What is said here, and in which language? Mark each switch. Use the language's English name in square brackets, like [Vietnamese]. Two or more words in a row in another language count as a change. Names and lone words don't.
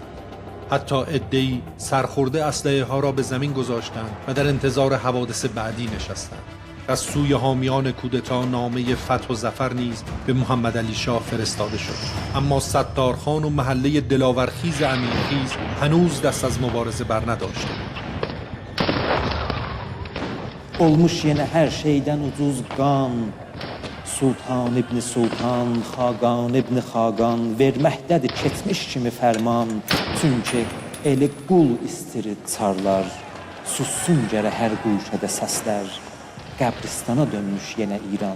[Persian] حتی عده‌ای سرخورده اسلحه ها را به زمین گذاشتند و در انتظار حوادث بعدی نشستند. از سوی حامیان کودتا نامه فتح و ظفر نیز به محمد علی شاه فرستاده شد، اما ستارخان و محله دلاورخیز امیرخیز هنوز دست از مبارزه بر نداشته. [Azerbaijani] Olmuş yenə hər şeydən ucuz qan, Sultan ibn Sultan, Xaqan ibn Xaqan, verməkdədir keçmiş kimi fərman, çünki eli qul istirid çarlar, sussun gərə hər quşədə səslər, qəbristana dönmüş yenə İran.